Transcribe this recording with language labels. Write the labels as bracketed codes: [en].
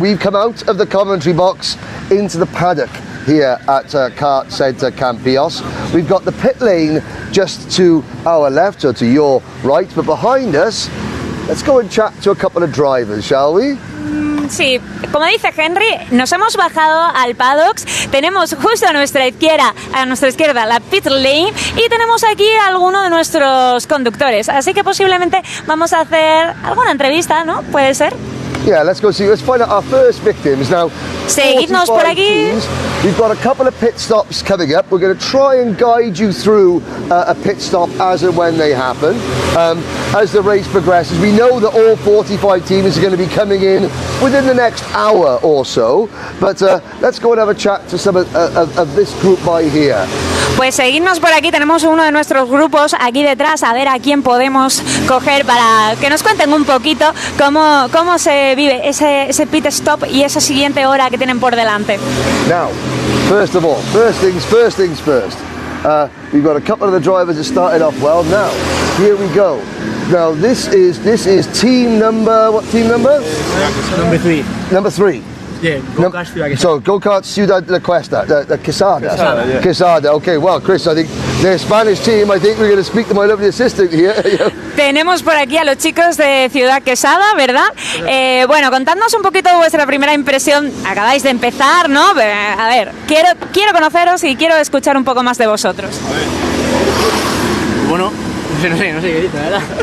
[en] We've come out of the commentary box into the paddock here at KartCenter Campillos. We've got the pit lane just to our left, or to your right, but behind us, let's go and chat to a couple of drivers, shall we? [es] Sí, como dice Henry, nos hemos bajado al paddocks, tenemos justo a nuestra izquierda la pit lane y tenemos aquí a alguno de nuestros conductores, así que posiblemente vamos a hacer alguna entrevista, ¿no? ¿Puede ser? [en] Yeah, let's find out our first victims. Now, [es] seguidnos por aquí. [en] Teams, we've got a couple of pit stops coming up. We're going to try and guide you through a pit stop as and when they happen. As the race progresses, we know that all 45 teams are going to be coming in within the next hour or so. But let's go and have a chat to some of this group by here. [es] Pues seguidnos por aquí, tenemos uno de nuestros grupos aquí detrás, a ver a quién podemos coger para que nos cuenten un poquito cómo se vive ese pit stop y esa siguiente hora que tienen por delante. [en] Now, first of all, first things first. We've got a couple of the drivers that started off well. Now, here we go. Now, this is team number, what team number? Number 3. Number 3. Yeah, Go-Kart Ciudad Quesada. So, Go-Kart Ciudad de Cuesta, the Quesada. Quesada, yeah. Quesada, okay, well, Chris, I think the Spanish team, I think we're going to speak to my lovely assistant here. [es] Tenemos por aquí a los chicos de Ciudad Quesada, ¿verdad? Bueno, contadnos un poquito vuestra primera impresión. Acabáis de empezar, ¿no? A ver, quiero conoceros y quiero escuchar un poco más de vosotros. Bueno, no sé qué decir, la verdad.